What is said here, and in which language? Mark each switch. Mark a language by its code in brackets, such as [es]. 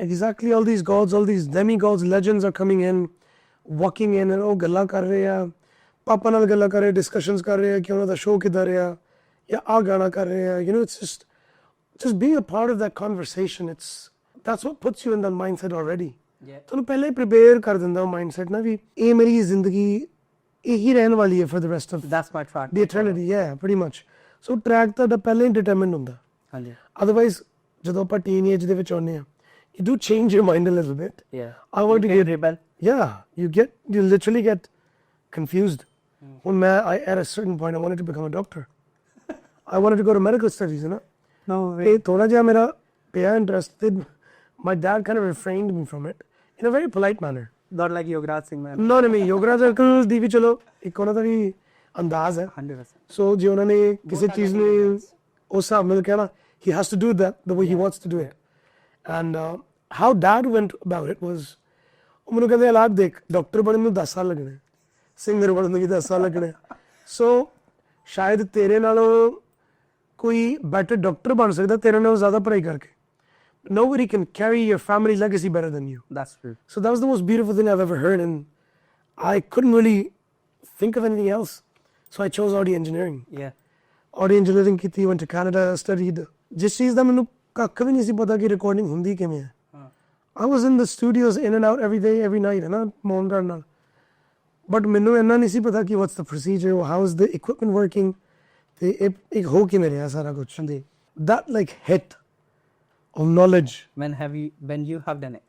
[en] Exactly, all these gods, all these demigods, legends are coming in, walking in, and [pa] ਉਹ ਗੱਲਾਂ ਕਰ ਰਹੇ ਆ [en] ਪਾਪਾ ਨਾਲ ਗੱਲਾਂ ਕਰ ਰਹੇ discussions ਕਰ ਰਹੇ ਆ ਕਿ ਉਹਨਾਂ ਦਾ show ਕਿੱਧਰ ਆ ਜਾਂ ਆ ਗਾਣਾ ਕਰ ਰਹੇ ਆ you know it's just being a part of that conversation, that's what puts you in that mindset already. [pa] ਤੁਹਾਨੂੰ ਪਹਿਲਾਂ ਹੀ prepare ਕਰ ਦਿੰਦਾ ਉਹ mindset ਨਾ ਵੀ ਇਹ ਮੇਰੀ ਜ਼ਿੰਦਗੀ ਇਹੀ ਰਹਿਣ ਵਾਲੀ ਹੈ [en] for the rest of that's my track, the eternity. Yeah, pretty much. [pa] So track ਤੁਹਾਡਾ ਪਹਿਲਾਂ ਹੀ determined ਹੁੰਦਾ ਹਾਂਜੀ [en] otherwise [pa] ਜਦੋਂ ਆਪਾਂ teen age ਦੇ ਵਿੱਚ ਆਉਂਦੇ ਆ [en] you do change your mind a little bit. Yeah, I want to get rebel. Yeah, you literally get confused. When at a certain point I wanted to become a doctor. I wanted to go to medical studies, you know. No way. [pa] ਤੇ ਥੋੜਾ ਜਿਹਾ ਮੇਰਾ ਪਿਆ interest. [en] My dad kind of refrained me from it in a very polite manner. Not like Yogaraj Singh man. [pa] No, Yogaraj uncle ਦੀ ਵੀ ਚਲੋ ਇੱਕ ਉਹਨਾਂ ਦਾ ਵੀ ਅੰਦਾਜ਼ ਹੈ [en] 100%. [pa] So ਜੇ ਉਹਨਾਂ ਨੇ ਕਿਸੇ ਚੀਜ਼ ਨੂੰ ਉਸ ਹਿਸਾਬ ਨਾਲ ਕਹਿਣਾ [en] he has to do that the way he wants to do it. And how dad went about it was [pa] ਉਹ ਮੈਨੂੰ ਕਹਿੰਦੇ ਹਾਲਾਤ ਦੇਖ ਡਾਕਟਰ ਬਣਨ ਨੂੰ 10 ਸਾਲ ਲੱਗਣੇ ਸਿੰਗਰ ਬਣਨ ਨੂੰ ਵੀ 10 ਸਾਲ ਲੱਗਣੇ so ਸ਼ਾਇਦ ਤੇਰੇ ਨਾਲੋਂ ਕੋਈ ਬੈਟਰ ਡਾਕਟਰ ਬਣ ਸਕਦਾ ਤੇਰੇ ਨਾਲੋਂ ਜ਼ਿਆਦਾ ਪੜ੍ਹਾਈ ਕਰਕੇ [en] nobody can carry your family legacy better than you. That's true. So that was the most beautiful thing I've ever heard, and I couldn't really think of anything else. So I chose audio engineering. Yeah. Audio engineering ਕੀਤੀ, went to Canada, studied. [pa] ਜਿਸ ਚੀਜ਼ ਦਾ ਮੈਨੂੰ ਕੱਖ ਵੀ ਨਹੀਂ ਸੀ ਪਤਾ ਕਿ recording ਹੁੰਦੀ ਕਿਵੇਂ ਹੈ. [en] I was in the studios in and out every day, every night, [pa] ਹੈ ਨਾ ਮੋਨ ਕਰਨ ਨਾਲ. [en] But [pa] ਮੈਨੂੰ ਇੰਨਾ ਨਹੀਂ ਸੀ ਪਤਾ ਕਿ [en] what's the procedure, how is the equipment working. [pa] ਤੇ ਇੱਕ ਹੋ ਕਿਵੇਂ ਰਿਹਾ ਸਾਰਾ ਕੁਝ. [en] That like hit of knowledge. When you have done it.